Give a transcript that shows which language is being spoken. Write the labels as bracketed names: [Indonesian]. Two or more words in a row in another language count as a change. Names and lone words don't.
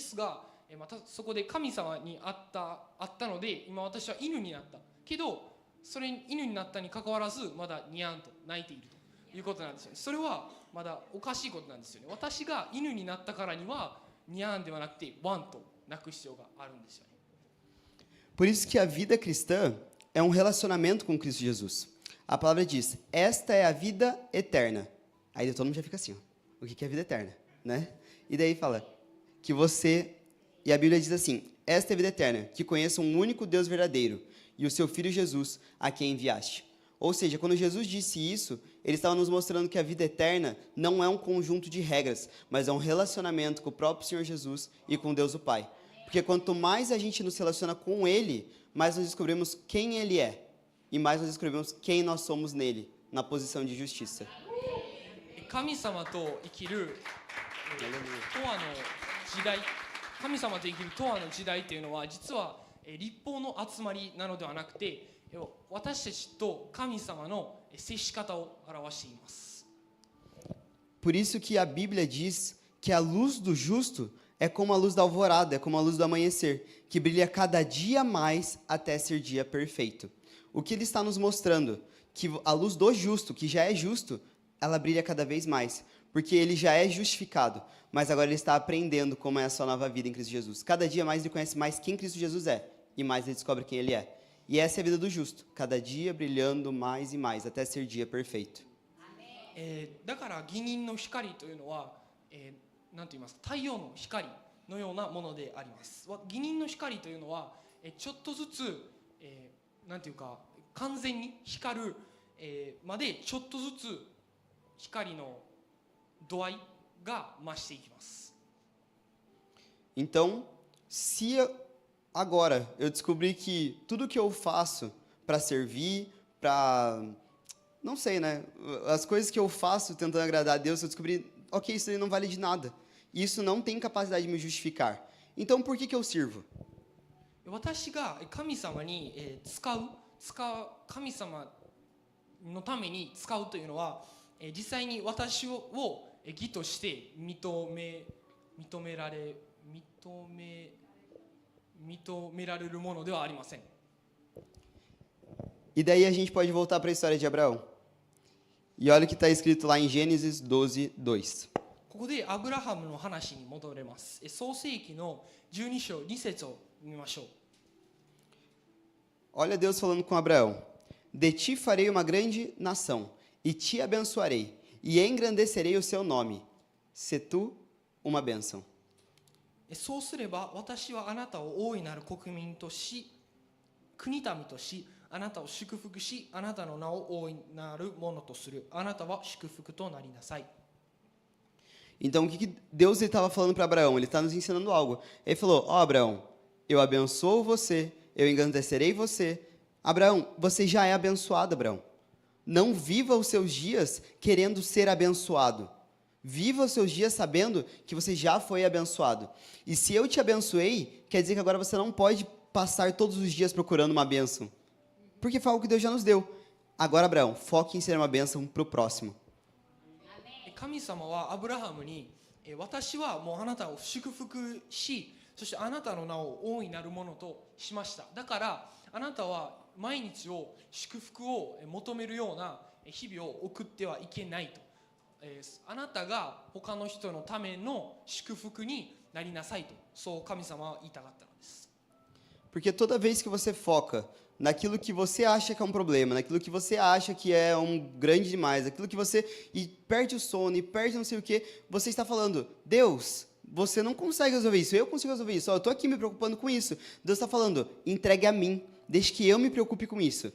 [Japanese] ですがまたそこで神様に会ったので、今私は犬になったけど、それに犬になったにかかわらずまだニャーンと鳴いているということなんですよね。それはまだおかしいことなんですよね。私が犬になったからにはニャーンではなくてワンと鳴く必要があるんですよね。 [Portuguese] Por isso que a vida cristã é um relacionamento com Cristo Jesus. A palavra diz, esta é a vida eterna. Aí todo mundo já fica assim, ó, o que é a vida eterna, né? E daí fala que você, e a Bíblia diz assim, esta é a vida eterna, que conheça um único Deus verdadeiro e o seu Filho Jesus, a quem enviaste. Ou seja, quando Jesus disse isso, ele estava nos mostrando que a vida eterna não é um conjunto de regras, mas é um relacionamento com o próprio Senhor Jesus e com Deus o Pai. Porque quanto mais a gente nos relaciona com Ele, mais nós descobrimos quem Ele é. E mais nós descobrimos quem nós somos nele, na posição de justiça. [Japanese] 神様と生きる永遠の時代、神様と生きる永遠の時代というのは実は律法の集まりなのではなくて、私たちと神様の接し方を表しています。 [Portuguese] Por isso que a Bíblia diz que a luz do justo é como a luz da alvorada, é como a luz do amanhecer, que brilha cada dia mais até ser dia perfeito. O que ele está nos mostrando? Que a luz do justo, que já é justo, ela brilha cada vez mais, porque ele já é justificado, mas agora ele está aprendendo como é a sua nova vida em Cristo Jesus. Cada dia mais ele conhece mais quem Cristo Jesus é, e mais ele descobre quem ele é. E essa é a vida do justo, cada dia brilhando mais e mais, até ser dia perfeito. [Japanese] だから義人の光というのは、なんと言いますか、太陽の光のようなものであります。義人の光というのは、ちょっとずつ、なんていうか完全に光る、までちょっとずつ光の度合いが増していきます。 [Portuguese] Então, se agora eu descobrir que tudo que eu faço para servir, para não sei, né? As coisas que eu faço tentando agradar a Deus, eu descobri, ok, isso aí não vale de nada. Isso não tem capacidade de me justificar. Então, por que eu sirvo? [Japanese] 私が神様に神様のために使うというのは、実際に私を義として認められるものではありません。 [Portuguese] E daí a gente pode voltar para a história de Abraão. E olha o que está escrito lá em Gênesis 12:2. [Japanese] こここでアブラハムの話に戻れます。創世記の12章2節を見ましょう。 [Portuguese] Olha Deus falando com Abraão: De ti farei uma grande nação, e te abençoarei, e engrandecerei o seu nome. Se tu uma bênção. [Japanese] そうすれば私はあなたを大いなる国民とし、国民とし、あなたを祝福し、あなたの名を大いなるものとする。あなたは祝福となりなさい。 [Portuguese] Então, o que Deus estava falando para Abraão? Ele está nos ensinando algo. Ele falou: Ó, Abraão, eu abençoo você, eu engrandecerei você. Abraão, você já é abençoado, Abraão. Não viva os seus dias querendo ser abençoado. Viva os seus dias sabendo que você já foi abençoado. E se eu te abençoei, quer dizer que agora você não pode passar todos os dias procurando uma bênção. Porque foi algo que Deus já nos deu. Agora, Abraão, foque em ser uma bênção para o próximo. [Japanese] 神様はアブラハムに、私はもうあなたを祝福し、そしてあなたの名を大いなるものとしました。だからあなたは毎日を祝福を求めるような日々を送ってはいけないと。あなたが他の人のための祝福になりなさいと、そう神様は言いたかったのです。 [Portuguese] Porque toda vez que você foca naquilo que você acha que é um problema, naquilo que você acha que é um grande demais, aquilo que você e perde o sono e perde não sei o que, você está falando: Deus, você não consegue resolver isso, eu consigo resolver isso. Ó, eu estou aqui me preocupando com isso. Deus está falando: entregue a mim, deixe que eu me preocupe com isso.